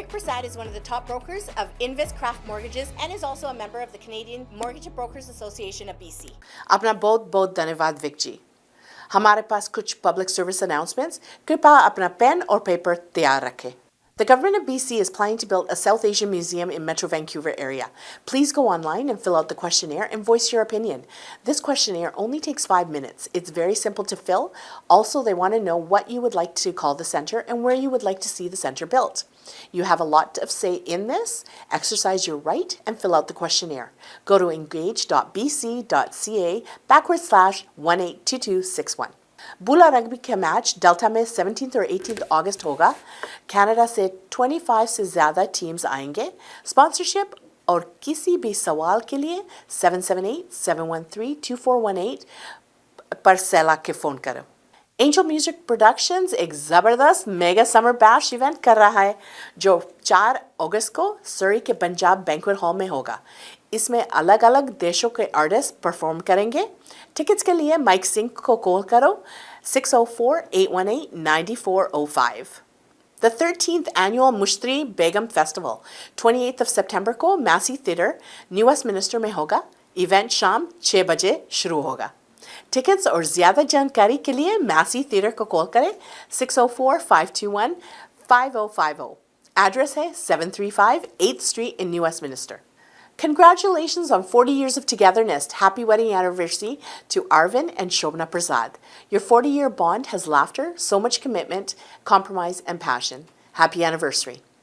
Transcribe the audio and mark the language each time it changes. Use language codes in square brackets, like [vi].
[en] Vic Prasad is one of the top brokers of Invis Craft Mortgages and is also a member of the Canadian Mortgage Brokers Association of BC. [hi] अपना बहुत बहुत धन्यवाद Wick जी। हमारे पास कुछ public service announcements, कृपया अपना pen और paper तैयार रखें। [en] The government of BC is planning to build a South Asian museum in Metro Vancouver area. Please go online and fill out the questionnaire and voice your opinion. This questionnaire only takes 5 minutes. It's very simple to fill. Also, they want to know what you would like to call the center and where you would like to see the center built. You have a lot of say in this. Exercise your right and fill out the questionnaire. Go to engage.bc.ca/182261. [hi] बुला rugby का match delta में 17 और 18 अगस्त होगा। Canada से 25 से ज़्यादा teams आएंगे। Sponsorship और किसी भी सवाल के लिए 778-713-2418 पर सेला के फ़ोन करो। एंजल म्यूजिक प्रोडक्शंस एक ज़बरदस्त मेगा समर बैश इवेंट कर रहा है जो 4 अगस्त को सरी के पंजाब बैंक्वेट हॉल में होगा। इसमें अलग अलग देशों के आर्टिस्ट परफॉर्म करेंगे। टिकट्स के लिए माइक सिंह को कॉल करो 604-818-9405। [en] The 13th annual Mushtri Begum Festival 28th of September [hi] को मैसी थिएटर न्यू वेस्टमिनिस्टर में होगा। इवेंट शाम 6 बजे शुरू होगा। टिकट्स और ज़्यादा जानकारी के लिए मैसी थिएटर को कॉल करें 604-521-5050। एड्रेस है [en] 735 8th Street in New Westminster. Congratulations on 40 years of togetherness. Happy wedding anniversary to Arvin and Shobna Prasad. Your 40-year bond has laughter, so much commitment, compromise, and passion. Happy anniversary.